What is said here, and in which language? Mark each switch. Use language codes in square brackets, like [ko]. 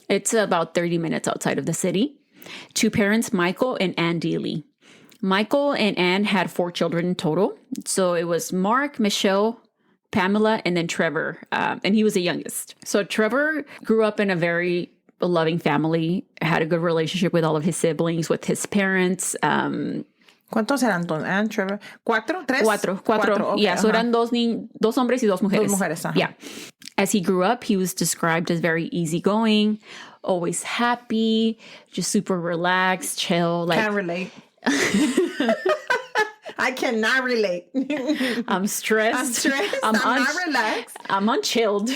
[en] It's about 30 minutes outside of the city. Two parents, Michael and Anne Deely. Michael and Anne had 4 children in total. So it was Mark, Michelle, Pamela, and then Trevor. And he was the youngest. So Trevor grew up in a very loving family, had a good relationship with all of his siblings, with his parents. [es] ¿Cuántos eran Anne, Trevor? ¿4? ¿3? Cuatro. [en] Okay, yeah, so [es] eran dos hombres y dos mujeres. Dos mujeres, [en] Yeah. As he grew up, he was described as very easygoing, always happy, just super relaxed, chill. Like, can't relate. I cannot relate. I'm stressed. I'm not relaxed. I'm unchilled.